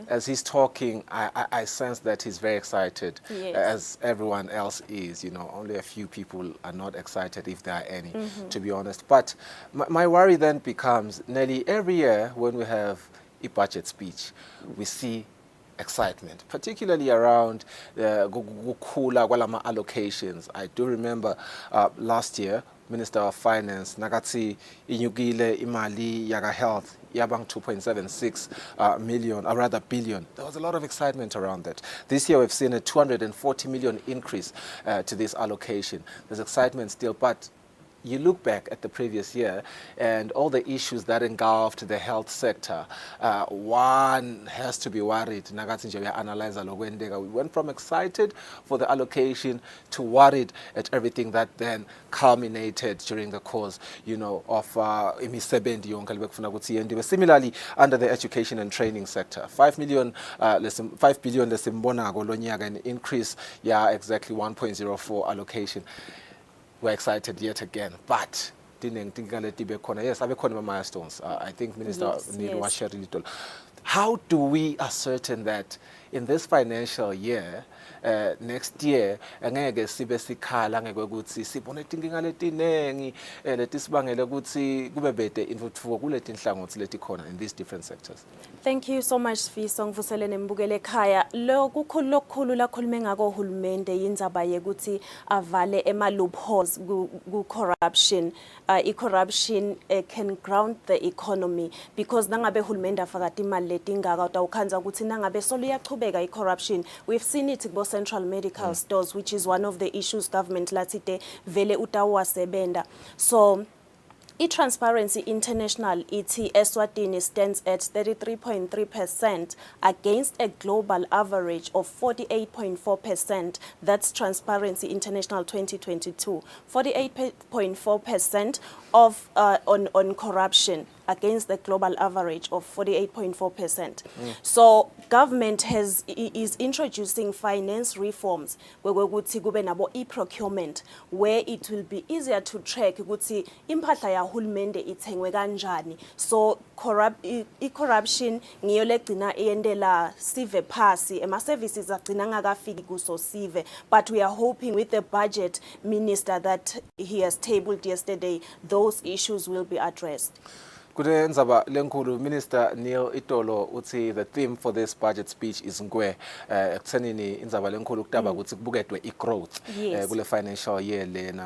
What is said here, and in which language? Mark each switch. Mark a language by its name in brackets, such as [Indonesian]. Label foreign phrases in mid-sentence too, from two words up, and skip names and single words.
[English] As he's talking, I sense that he's very excited, Yes. as everyone else is. Only a few people are not excited, if there are any, to be honest. But my worry then becomes, nearly every year when we have a budget speech, we see excitement, particularly around [Swati] kukhula kwalama [English] allocations. I do remember last year, Minister of Finance [Swati] nakatsi inyukile imali yaga health yabang [English] 2.76 million, or rather billion. There was a lot of excitement around that. This year we've seen a 240 million increase to this allocation. There's excitement still, but you look back at the previous year and all the issues that engulfed the health sector, one has to be worried. [Swati] Nagathi nje uya-analyze lokwendeka. [English] We went from excited for the allocation to worried at everything that then culminated during the course, of [Swati] imisebenzi yonke lebekufuna ukuthi yenziwe. [English] Similarly, under the education and training sector, 5 billion [Swati] lesimbonako lo nyaka, [English] an increase, exactly 1.04 allocation. We're excited yet again, but yes, abekhona milestones. I think Minister Neil was sharing it all. How do we ascertain that in this financial year, next year, [Swati] angeke sibe sikhala ngeke ukuthi sibone inkinga letinengi letisibangela ukuthi kube bede intuthuko kuleti nhlangothi letikhona [English] in these different sectors? Thank you so much, Sfiso. [Swati] Ngivusele mbukele ekhaya. Lokukhulu lokukhulu lakhulume ngako uhulumende yindzaba yekuthi avale ema loopholes ku corruption. [English] I-corruption can ground the economy because [Swati] nangabe uhulumende afaka imali letingaka utawukhanza ukuthi nangabe solo iyachubeka i-corruption. [English] We've seen it ku central medical stores, which is one of the issues government [Swati] latsite vele utawasebenta. [English] So I-Transparency International, Eswatini, stands at 33.3% against a global average of 48.4%. That's Transparency International 2022. 48.4% of on corruption against the global average of 48.4%. So government is introducing finance reforms where e-procurement, where it will be easier to track [Swati] ukuthi impahla ya hulumende ithengwe kanjani. So corruption ngiyo legcina eyendela sive phasi, ema services agcina ngakafiki kuso sive. [English] But we are hoping with the budget minister that he has tabled yesterday, those issues will be addressed. [Swati] Kude ndzaba lenkulu, Minister Neil Itolo uthi [English] the theme for this budget speech is [Swati] ngwe ekuthenini indzaba lenkulu kutaba ukuthi kubuketwe i-growth kule [English] financial year [Swati] lena.